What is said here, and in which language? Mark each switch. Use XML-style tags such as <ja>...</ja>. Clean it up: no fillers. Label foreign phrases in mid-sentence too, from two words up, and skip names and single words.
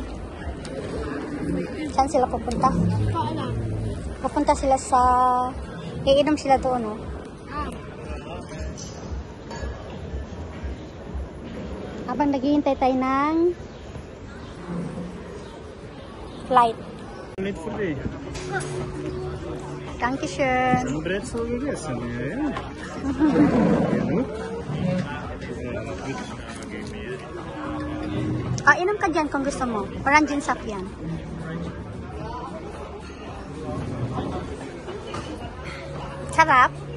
<tl>Saan sila pupunta? Pupunta sila sa... Iinom sila doon, no? Habang naghihintay tayo ng flight.</tl> <de>Nicht für dich. Dankeschön. Ein Brezel gegessen, ja.</de> <tl>Inom ka dyan kung gusto mo. Orange sap yan. Sarap.</tl>